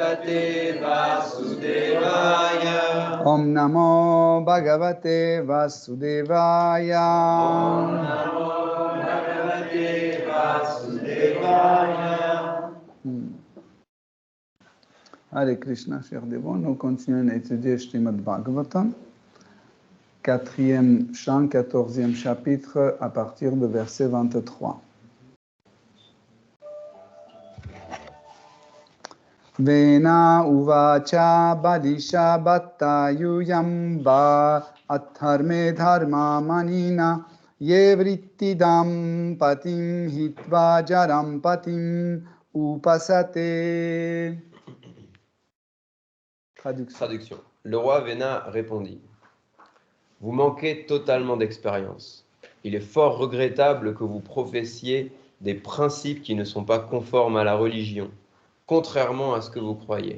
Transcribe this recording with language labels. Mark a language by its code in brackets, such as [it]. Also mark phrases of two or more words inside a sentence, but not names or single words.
[sa] भगवते वासुदेवाय. ॐ नमो भगवते वासुदेवाय. ॐ नमो भगवते वासुदेवाय. [fr] Hare Krishna, chers dévots, nous continuons à étudier Srimad Bhagavatam, 4e chant, 14e chapitre, à partir de verset 23. [sa] वेन उवाच बालिश भत्त युयम्ब अथर्मे धर्म मनिन येव्रित्तिदम् पतिम् हित्वा जारम् पतिम् उपासते. [fr] Traduction. Le roi Vena répondit: Vous manquez totalement d'expérience. Il est fort regrettable que vous professiez des principes qui ne sont pas conformes à la religion, contrairement à ce que vous croyez.